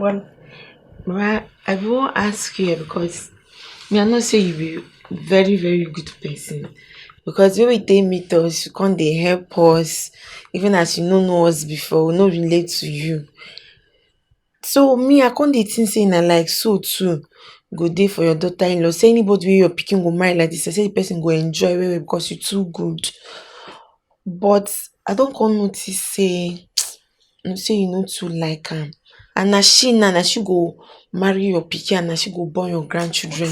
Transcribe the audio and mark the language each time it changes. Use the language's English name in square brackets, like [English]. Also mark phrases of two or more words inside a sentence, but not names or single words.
[Nigerian Pidgin] Mama, I will ask you because me I know say you be very, very good person. Because when they meet us, you come they help us, even as you don't know us before, we not relate to you. So me, I can't think say na like so too. Go there for your daughter-in-law. Say anybody wey your pikin go marry like this, I say the person go enjoy well because you too good. But I don't come notice say you no too like am. And na she go marry your pikin and na she go born your grandchildren.